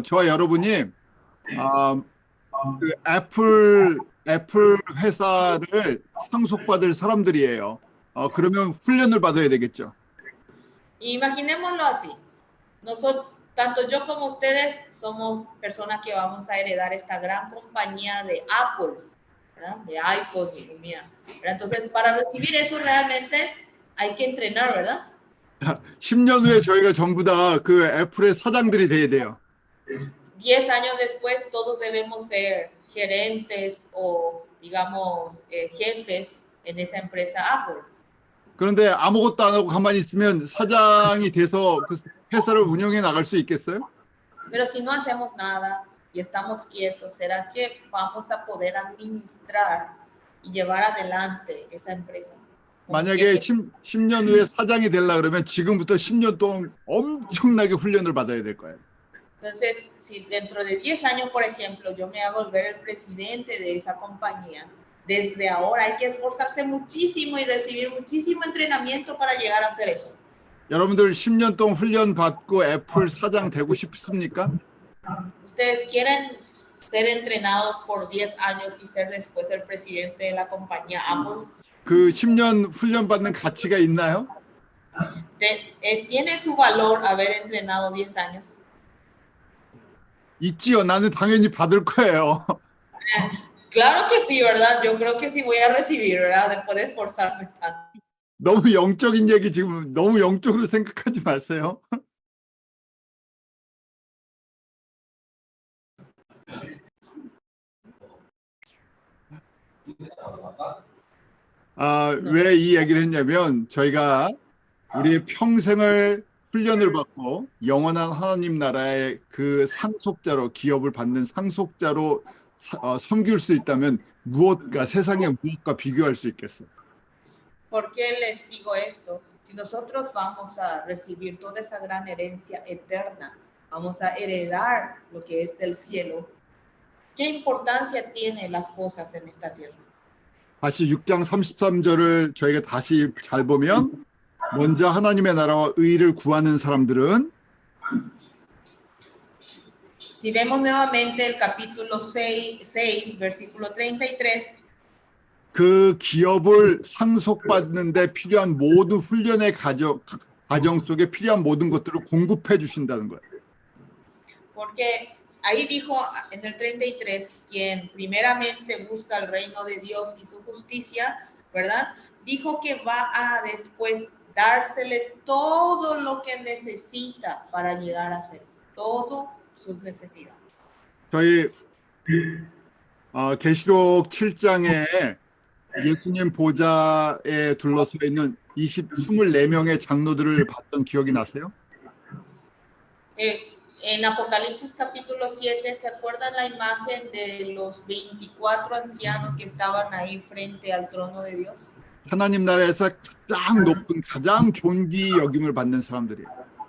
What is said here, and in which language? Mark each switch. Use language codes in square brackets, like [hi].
[ko] 저와 여러분이 그 애플 회사를 상속받을 사람들이에요. 그러면 훈련을 받아야 되겠죠. [es] Imaginémoslo así. Nosotros, tanto yo como ustedes somos personas que vamos a heredar esta gran compañía de Apple, ¿verdad? De iPhone y Lumia. Entonces, para recibir eso realmente hay que entrenar, ¿verdad? [ko] 10년 후에 저희가 전부 다 그 애플의 사장들이 돼야 돼요. [es] 10 años después todos debemos ser gerentes o, digamos, jefes en esa empresa Apple. [ko] 그런데 아무것도 안 하고 가만히 있으면 사장이 돼서 그 회사를 운영해 나갈 수 있겠어요? [es] Pero si no hacemos nada y estamos quietos, ¿será que vamos a poder administrar y llevar adelante esa empresa? [ko] 만약에 10년 후에 사장이 되려고 그러면 지금부터 10년 동안 엄청나게 훈련을 받아야 될 거예요. [es] Entonces, si dentro de 10 años, por ejemplo, yo me hago volver el presidente de esa compañía, desde ahora hay que esforzarse muchísimo y recibir muchísimo entrenamiento para llegar a hacer eso. [ko] 여러분들 10년 동안 훈련 받고 애플 사장 되고 싶습니까? [es] ¿Ustedes quieren ser entrenados por 10 años y ser después el presidente de la compañía Apple? [ko] 그 10년 훈련 받는 가치가 있나요? [es] ¿Tiene su valor haber entrenado 10 años? [ko] 있지요. 나는 당연히 받을 거예요. [es] Claro que sí, ¿verdad? Yo creo que sí voy a recibir, ¿verdad? Después de esforzarme tanto. [ko] 너무 영적인 얘기 지금 너무 영적으로 생각하지 마세요. 왜 이 얘기를 했냐면 저희가 우리의 평생을 훈련을 받고 영원한 하나님 나라의 그 상속자로 기업을 받는 상속자로 섬길 수 있다면 무엇과 세상의 무엇과 비교할 수 있겠어요? [es] ¿Por qué les digo esto? Si nosotros vamos a recibir toda esa gran herencia eterna, vamos a heredar lo que es del cielo, ¿qué importancia tienen las cosas en esta tierra? [ko] 다시 6장 33절을 저희가 다시 잘 보면 먼저 하나님의 나라와 의를 구하는 사람들은 [es] Si vemos nuevamente el capítulo 6, versículo 33, [ko] 그 기업을 상속받는 데 필요한 모든 훈련의 과정 속에 필요한 모든 것들을 공급해 주신다는 거예요. [es] porque ahí dijo en el 33, quien primeramente busca el reino de Dios y su justicia, ¿verdad? Dijo que va a después dársele todo lo que necesita para llegar a ser todo sus necesidades. [ko] 저희 계시록 7장에 예수님 보좌에 둘러서 있는 24명의 장로들을 봤던 기억이 나세요? [es] En Apocalipsis capítulo 7, ¿se acuerdan la imagen de los 24 ancianos que estaban ahí frente al trono de Dios? [ko] 하나님 나라에서 가장 높은 가장 존귀 여김을 받는 사람들이에요.